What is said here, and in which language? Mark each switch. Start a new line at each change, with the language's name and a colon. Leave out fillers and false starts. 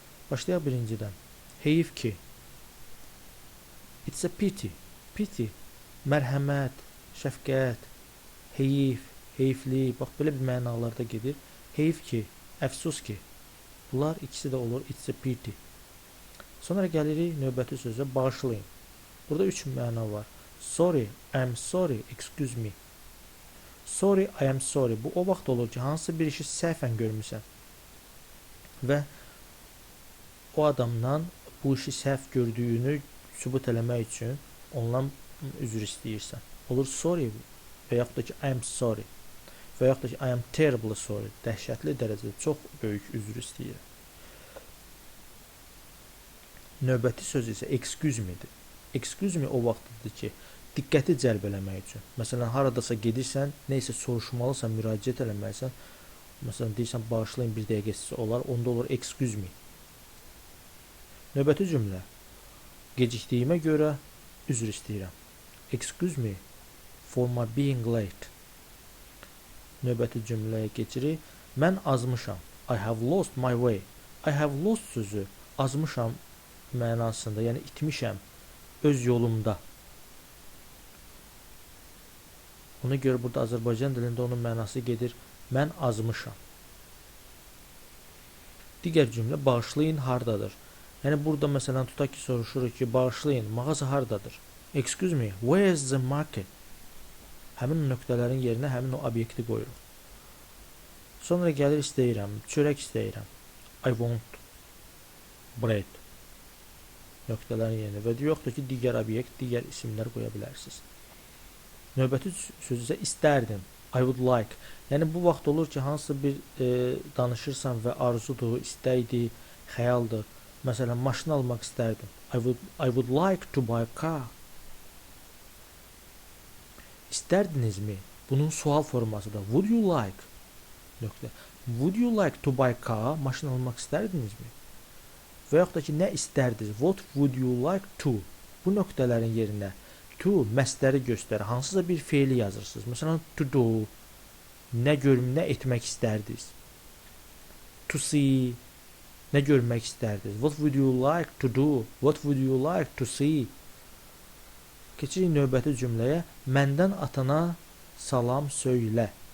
Azerbaijani: Başlayaq birincidən. Heyif ki.
English: It's a pity. Pity.
Azerbaijani: Mərhəmət, şəfqət, heyif, heyifli, bax belə bir mənalarda gedir. Heyif ki, əfsus ki. Bunlar ikisi də olur.
English: It's a pity.
Azerbaijani: Sonra gəlirik növbəti sözə, bağışlayın. Burada 3 məna var.
English: Sorry, I am sorry, excuse me. Sorry, I am sorry.
Azerbaijani: Bu o vaxt olur ki, hansısa bir işi səhvən görmüsən və o adamdan bu işi səhv gördüyünü sübut eləmək üçün ondan üzr istəyirsən. Olur sorry və yaxud da ki
English: I am sorry
Azerbaijani: və yaxud da ki
English: I am terribly sorry.
Azerbaijani: Dəhşətli dərəcədə çox böyük üzr istəyirəm. Növbəti söz isə excuse me-dir. Excuse me o vaxtdır ki, diqqəti cəlb eləmək üçün. Məsələn, haradasa gedirsən, nə isə soruşmalısan, müraciət eləməlisən. Məsələn, deyirsən, bağışlayın bir dəqiqəsi olar, onda olur excuse me. Növbəti cümlə. Gecikdiyimə görə üzr istəyirəm.
English: Excuse me for my being late.
Azerbaijani: Növbəti cümləyə keçirik. Mən azmışam.
English: I have lost my way.
Azerbaijani: I have lost sözü azmışam mənasında, yəni itmişəm öz yolumda. Ona görə burada Azərbaycan dilində onun mənası gedir. Mən azmışam. Digər cümlə bağışlayın hardadır. Yəni burada məsələn tutaq ki soruşuruq ki bağışlayın mağaza hardadır?
English: Excuse me, where is the market?
Azerbaijani: Həmin nöqtələrin yerinə həmin o obyekti qoyuruq. Sonra gəlir istəyirəm, çörək istəyirəm.
English: I want bread.
Azerbaijani: Nöqtələrin yerinə və yoxdur ki digər obyekt, digər isimlər qoya bilərsiniz. Növbəti söz isə istərdim.
English: I would like.
Azerbaijani: Yəni bu vaxt olur ki hansısa bir danışırsan və arzudur, istəkdir, xəyaldır. Məsələn, maşın almaq istərdim.
English: I would like to buy a car.
Azerbaijani: İstərdinizmi? Bunun sual formasıdır.
English: Would you like?
Azerbaijani: Nöqtə.
English: Would you like to buy a car?
Azerbaijani: Maşın almaq istərdinizmi? Və yaxud da ki, nə istərdiniz?
English: What would you like to?
Azerbaijani: Bu nöqtələrin yerinə to məsdəri göstərir. Hansısa bir feili yazırsınız. Məsələn, to do. Nə etmək istərdiniz? To see. Nə görmək istərdiniz?
English: What would you like to do? What would you like to see?
Azerbaijani: Keçirik növbəti cümləyə. Məndən atana salam söylə.